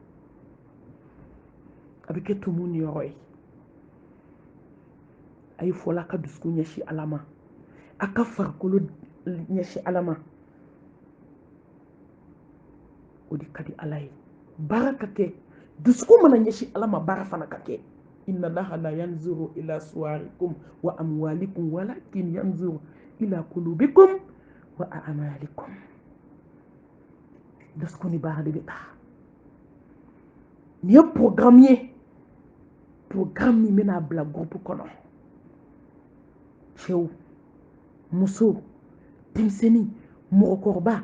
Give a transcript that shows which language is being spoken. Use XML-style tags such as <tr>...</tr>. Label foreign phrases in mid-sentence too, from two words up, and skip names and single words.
<bm>a bɛ kɛ tumu ni yɔrɔ ye a ye fɔla a ka dusukun ɲɛsin ala ma a ka farikolo ɲɛsin ala ma o de ka di ala ye baara ka kɛ dusukun mana ɲɛsin ala ma baara fana ka kɛ</bm> <ar>إن الله لا ينظر إلى صوركم وأموالكم ولكن ينظر إلى قلوبكم وأعمالكم</ar> <bm>dusukun ni baara de bɛ taa nin ye programme ye programme min bɛna bila groupe kɔnɔ cɛw muso denmisɛnnin mɔgɔkɔrɔba</bm>